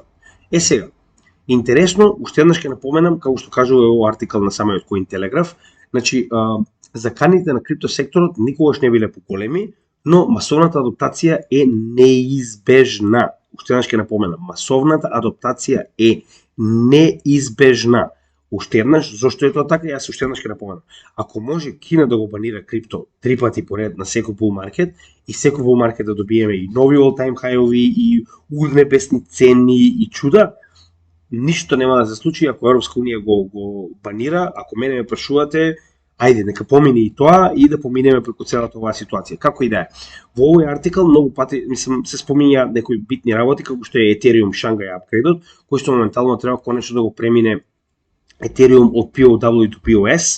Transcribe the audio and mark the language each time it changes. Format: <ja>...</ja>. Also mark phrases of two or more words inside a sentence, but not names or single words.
<mk>Сега интересно, уште еднаш ќе напоменам, како што кажува овој артикал на самиот Cointelegraph, значи заканите на криптосекторот никогаш не биле поголеми, но масовната адаптација е неизбежна. Уште еднаш ќе напоменам, масовната адаптација е неизбежна. Уште еднаш, зошто е тоа така, јас уште еднаш ќе напоменам. Ако може Кина да го банира крипто 3 пати поред на секој</mk> <en>bull market</en> <mk>и секој</mk> <en>bull market</en> <mk>да добиеме и нови</mk> <en>all-time high-</en> <mk>ови и урнебесни цени и чуда, ништо нема да се случи ако Европска унија го банира. Ако мене ме прашувате, ајде нека помине и тоа и да поминеме преку целата оваа ситуација. Како и да е. Во овој артикал многу пати се спомиња некои битни работи како што е Ethereum Shanghai апгрейдот, кој што моментално треба конечно да го премине Ethereum од POW до POS.</mk>